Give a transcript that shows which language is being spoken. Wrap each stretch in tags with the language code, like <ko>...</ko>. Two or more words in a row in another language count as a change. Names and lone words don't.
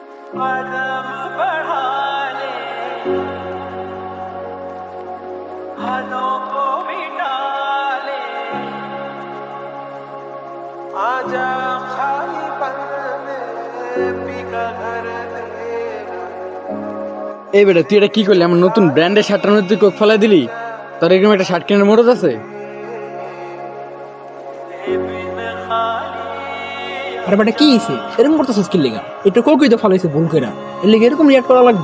<hi>कदम बढ़ा ले, हदों को मिटा ले, आजा खाली पन में पिघल घर तेरा।</hi> <bn>এই বেটা তুই এটা কি করলি? আমার নতুন ব্র্যান্ডের শার্টটার মধ্যে তুই কোক ফেলাই দিলি। তোর এরকম একটা শার্ট কেনার মরদ আছে? আরে বেটা কি হইছে এরকম করতেছিস কি লিগা? এটা কোকই তো ফলাইছে ভুল কইরা, এর লিগে এরকম রিয়াক্ট করা লাগবে?</bn>